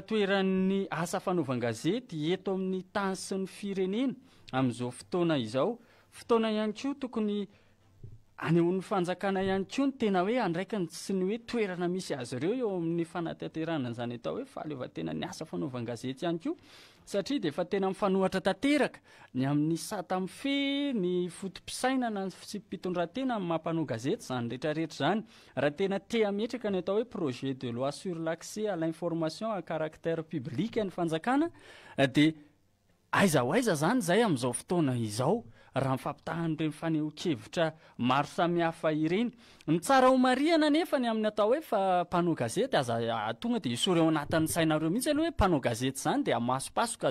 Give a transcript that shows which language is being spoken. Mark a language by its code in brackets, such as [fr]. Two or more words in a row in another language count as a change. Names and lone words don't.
[mg] toeran'ny asa fanaovan-gazety eto amin'ny tany sy ny firenena amin'izao fotoana izao fotoana ihany koa tokony anehoan'ny fanjakana ihany koa ny tena hoe andraikany sy ny hoe toerana misy azy ireo eo amin'ny fanatanterahana zany atao hoe fahaleovantena ny asa fanaovan-gazety ihany koa satria dia efa tena mifanohatra tanteraka ny amin'ny satamfe ny fotom-pisainana sy mpitondran-tena amin'ny mampanao gazety zany rehetrarehetra zany raha tena te-hametraka ny atao hoe [fr] projet de loi sur l'accès à l'information à caractère public [mg] ny fanjakana dia aiza ho aiza zany zay amin'izao fotoana izao raha mifampitahan'ireny faneho-kevitra maro samihafa ireny ny tsara homariana nefa ny amin'ny atao hoe fa mpanao gazety aza tonga dia isoreo anatin'ny sainareo mihitsy aloha hoe mpanao gazety zany dia amasopasoka